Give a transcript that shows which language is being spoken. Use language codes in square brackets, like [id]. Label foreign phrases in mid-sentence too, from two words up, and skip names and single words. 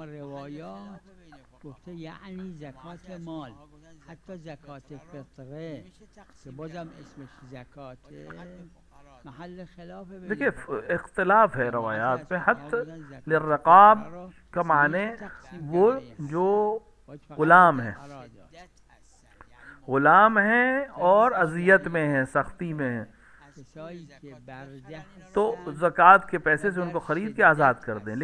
[fa] روایات گفته یعنی زکات مال، حتی زکات فطره که بازم اسمش زکات محل خلاف. [ur] دیکھیں اختلاف ہے روایات میں. [ar] حت للرقاب [ur] کا معنی وہ جو غلام ہے، غلام ہیں اور اذیت میں ہیں، سختی میں ہیں، تو زکوٰۃ کے پیسے سے ان کو خرید کے آزاد کر دیں.